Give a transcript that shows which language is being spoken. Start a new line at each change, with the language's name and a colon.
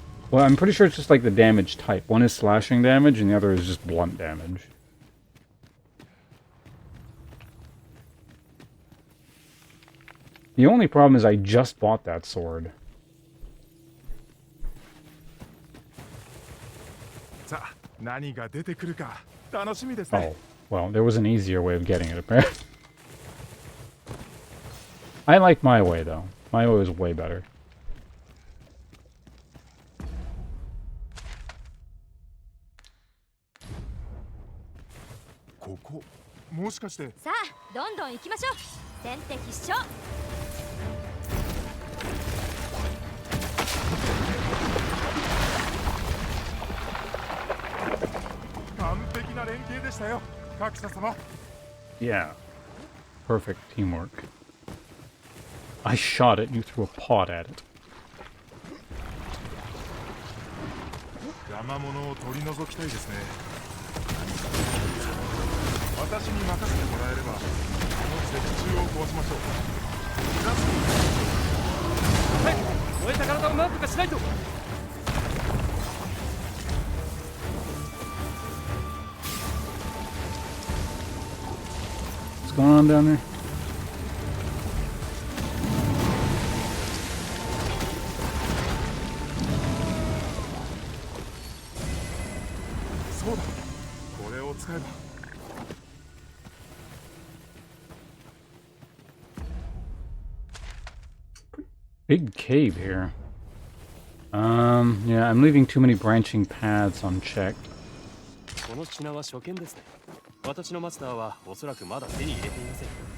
English: Well, I'm pretty sure it's just like the damage type. One is slashing damage and the other is just blunt damage. The only problem is I just bought that sword.
Japanese: さあ、何が出てくるか楽しみですね。
English: Oh, well, there was an easier way of getting it, apparently. I like my way, though. My way was way better.
Japanese: ここ、もしかして。さあ、どんどん行きましょう。先手必勝。完璧な連携でしたよ、各社様。
English: Yeah. Perfect teamwork. I shot it, you threw a pot at it.
Japanese: 邪魔者を取り除きたいですね。私に任せてもらえれば、この石柱を壊しましょう。はい、燃えた体を何とかしないと。
English: What's going on down there?
Japanese: そうだ、これを使えば。
English: Big cave here. Yeah, I'm leaving too many branching paths unchecked.
Japanese: この品は初見ですね。私のマスターはおそらくまだ手に入れていません。